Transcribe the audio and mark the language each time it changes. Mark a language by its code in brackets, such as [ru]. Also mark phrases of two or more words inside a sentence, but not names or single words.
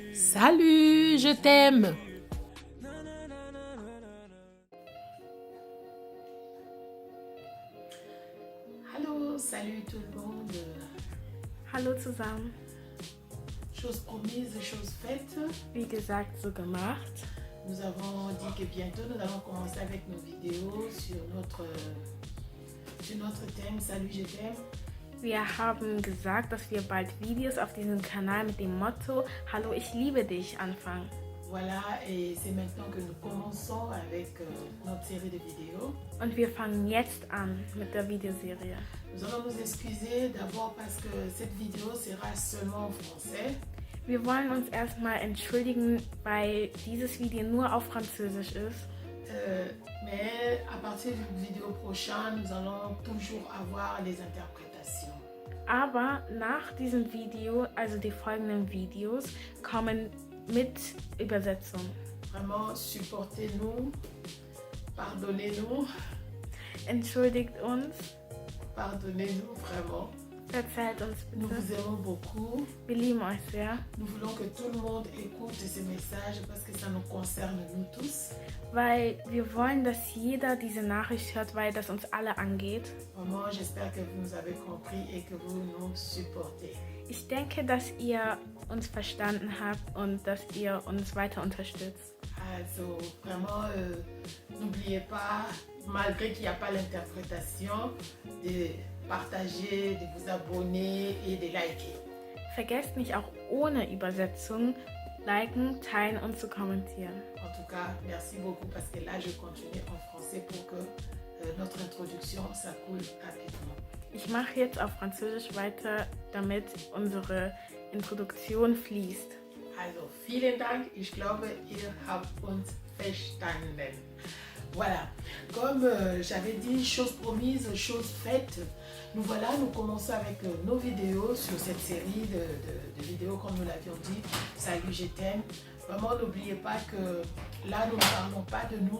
[fr] Salut, je t'aime. Hallo, salut tout le monde. [de] Hallo zusammen. [fr] Chose promise, chose faite. [de] Wie gesagt, so gemacht. [fr] Nous avons dit que bientôt nous allons commencer avec nos vidéos sur notre thème Salut, je t'aime. [de] Wir haben gesagt, dass wir bald Videos auf diesem Kanal mit dem Motto Hallo, ich liebe dich anfangen. [fr] Voilà, et c'est maintenant que nous commençons avec notre série de vidéos. [de] Und wir fangen jetzt an mit der Videoserie. [fr] Nous allons nous excuser d'abord parce que cette vidéo sera seulement en français. [de] Wir wollen uns erstmal entschuldigen, weil dieses Video nur auf Französisch ist. [fr] Mais à partir du vidéo prochain, nous allons toujours avoir les interprétations. [de] Aber nach diesem Video, also die folgenden Videos, kommen mit Übersetzung. [fr] Vraiment, supportez-nous, pardonnez-nous, [de] Entschuldigt uns, [fr] pardonnez-nous vraiment. [de] verzeiht uns [fr] Nous [de] bitte. [fr] vous aimons beaucoup. [de] Wir lieben euch sehr, [fr] Nous voulons que tout le monde écoute ce message parce que ça nous concerne nous tous. [de] weil wir wollen, dass jeder diese Nachricht hört, weil das uns alle angeht. [fr] Vraiment, j'espère que vous nous avez compris et que vous nous supportez. [de] Ich denke, dass ihr uns verstanden habt und dass ihr uns weiter unterstützt. Also, [fr] vraiment, n'oubliez pas, malgré qu'il n'y a pas l'interprétation, de partager, de vous abonner et de liker. [de] Vergesst nicht auch ohne Übersetzung liken, teilen und zu kommentieren. [fr] En tout cas, merci beaucoup parce que là, je continue en français pour que notre introduction, ça coule rapidement. [de] Ich mache jetzt auf Französisch weiter, damit unsere Introduktion fließt. Also, vielen Dank. Ich glaube, ihr habt uns verstanden. [fr] Voilà, comme j'avais dit, chose promise, chose faite. Nous voilà, nous commençons avec nos vidéos sur cette série de vidéos, comme nous l'avions dit. Salut, je t'aime. Vraiment, n'oubliez pas que là, nous ne parlons pas de nous.